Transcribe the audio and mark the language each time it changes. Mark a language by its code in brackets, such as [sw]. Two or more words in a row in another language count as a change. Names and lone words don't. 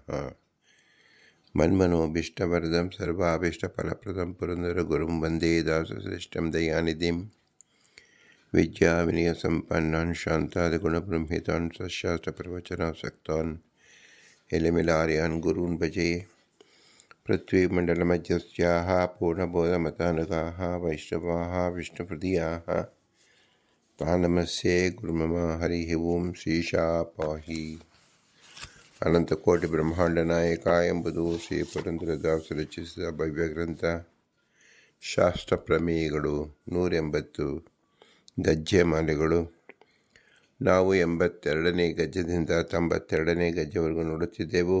[sa] मन्मनोभीष्टवरदं सर्वाभीष्टफलप्रदं पुरन्दरगुरुं वन्दे दासश्रेष्ठं दयानिधिं विद्याविनयसम्पन्नान् शान्तादिगुणबृंहितान् सशास्त्रप्रवचनासक्तान् एलिमिलार्यान् गुरून् भजे। पृथ्वीमण्डलमध्यस्याः पूर्णबोधमतानुगाः वैष्णवाः विष्णुहृदयाः तान् नमस्ये गुरुमम। हरिः ओं ಶ್ರೀಶಾಪಾಹಿ. [kn] ಅನಂತಕೋಟಿ ಬ್ರಹ್ಮಾಂಡ ನಾಯಕ ಎಂಬುದು ಶ್ರೀ ಪುರಂದರದಾಸರು ರಚಿಸಿದ ಭವ್ಯಗ್ರಂಥ. ಶಾಸ್ತ್ರ ಪ್ರಮೇಯಗಳು 180 ಗಜ್ಜೆ ಮಾಲೆಗಳು. ನಾವು 82ನೇ ಗಜ್ಜದಿಂದ 92ನೇ ಗಜ್ಜೆವರೆಗೂ ನೋಡುತ್ತಿದ್ದೆವು.